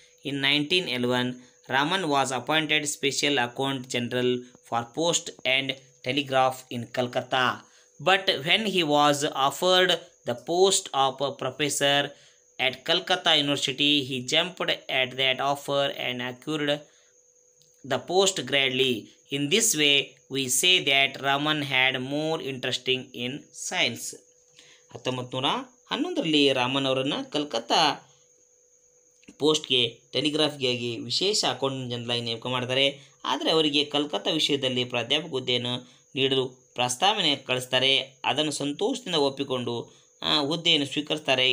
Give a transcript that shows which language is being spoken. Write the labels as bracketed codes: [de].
[en] In 1911 Raman was appointed special account general for post and telegraph in Calcutta, but when he was offered the post of professor at Calcutta University, he jumped at that offer and acquired the post gladly. In this way, we say that Raman had more interesting in science. [kn] 1911ರಲ್ಲಿ Raman ಅವರನ್ನು ಕಲ್ಕತ್ತಾ ಪೋಸ್ಟ್ಗೆ ಟೆಲಿಗ್ರಾಫ್ಗಾಗಿ ವಿಶೇಷ accountant general ಆಗಿ ನೇಮಕ ಮಾಡ್ತಾರೆ. ಆದರೆ ಅವರಿಗೆ ಕಲ್ಕತ್ತಾ ವಿಷಯದಲ್ಲಿ ಪ್ರಾಧ್ಯಾಪಕ ಹುದ್ದೆಯನ್ನು ನೀಡಲು ಪ್ರಸ್ತಾವನೆ ಕಳಿಸ್ತಾರೆ. ಅದನ್ನು ಸಂತೋಷದಿಂದ ಒಪ್ಪಿಕೊಂಡು ಹುದ್ದೆಯನ್ನು ಸ್ವೀಕರಿಸ್ತಾರೆ.